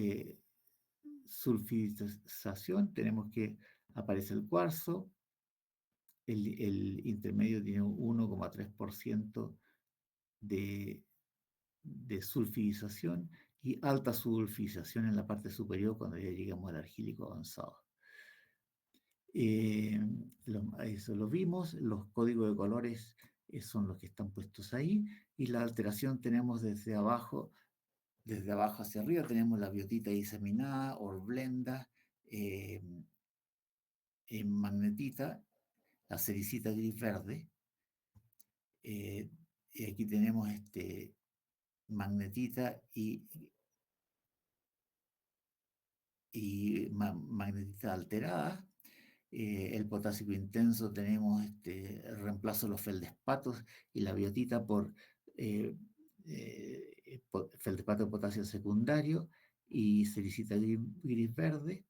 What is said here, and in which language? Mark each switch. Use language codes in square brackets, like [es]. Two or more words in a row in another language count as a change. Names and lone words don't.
[es] sulfidización, tenemos que aparece el cuarzo, el intermedio tiene un 1,3% de sulfidización y alta sulfidización en la parte superior cuando ya llegamos al argílico avanzado. Eso lo vimos, los códigos de colores son los que están puestos ahí, y la alteración tenemos desde abajo Desde abajo hacia arriba tenemos la biotita diseminada, horblenda, eh, magnetita, la sericita gris verde. Y aquí tenemos magnetita y magnetita alterada. El potásico intenso tenemos el reemplazo de los feldespatos y la biotita por feldespato de potasio secundario y sericita gris verde.